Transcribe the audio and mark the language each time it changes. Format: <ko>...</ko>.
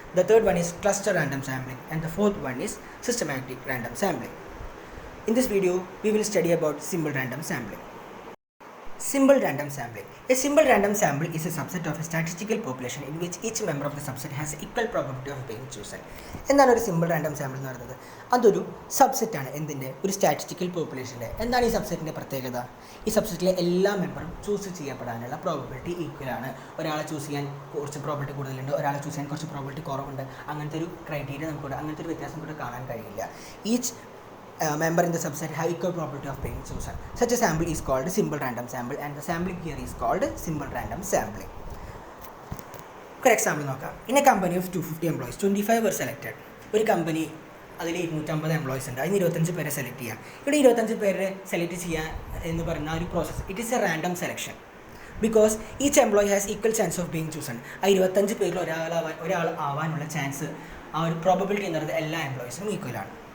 <en>The third one is cluster random sampling, and the fourth one is systematic random sampling. In this video, we will study about simple random sampling. Simple random sampling. A simple random sample is a subset of a statistical population in which each member of the subset has equal probability of being chosen.</en> <ml>എന്താണ് ഒരു simple random sample എന്ന് പറയുന്നത്? അതൊരു സബ്സെറ്റാണ്. എന്തിൻ്റെ? ഒരു statistical പോപ്പുലേഷൻ്റെ. എന്താണ് ഈ സബ്സെറ്റിൻ്റെ പ്രത്യേകത? ഈ സബ്സെറ്റിലെ എല്ലാ മെമ്പറും ചൂസ് ചെയ്യപ്പെടാനുള്ള പ്രോബബിലിറ്റി ഈക്വൽ ആണ്. ഒരാളെ ചൂസ് ചെയ്യാൻ കുറച്ച് പ്രോബിലിറ്റി കൂടുതലുണ്ട്, ഒരാളെ ചൂസ് ചെയ്യാൻ കുറച്ച് പ്രോബിലിറ്റി കുറവുണ്ട്. അങ്ങനത്തെ ഒരു ക്രൈറ്റീരിയ നമുക്കിവിടെ അങ്ങനത്തെ ഒരു വ്യത്യാസം കൂടെ കാണാൻ കഴിയില്ല.</ml> <en>Each member in the subset have equal probability of being chosen. Such a sample is called simple random sample, and the sampling here is called simple random sampling. For example നോക്കാം. In a company of 250 employees, 25 were selected.</en> <ml>ഒരു company അതിൽ 250 employees ഉണ്ട്. അതിന് 25 പേരെ select ചെയ്യാം. ഇവിടെ 25 പേരെ select ചെയ്യാൻ എന്ന് പറയുന്ന ഒരു process</ml> <en>It is a random selection because each employee has equal chance of being chosen.</en> <ml>ആ 25 പേരിൽ ഒരാൾ ആവാനുള്ള ചാൻസ് ആ ഒരു പ്രോബബിലിറ്റി എന്ന് പറയുന്നത് എല്ലാ എംപ്ലോയീസിനും ഈക്വലാണ്.</ml>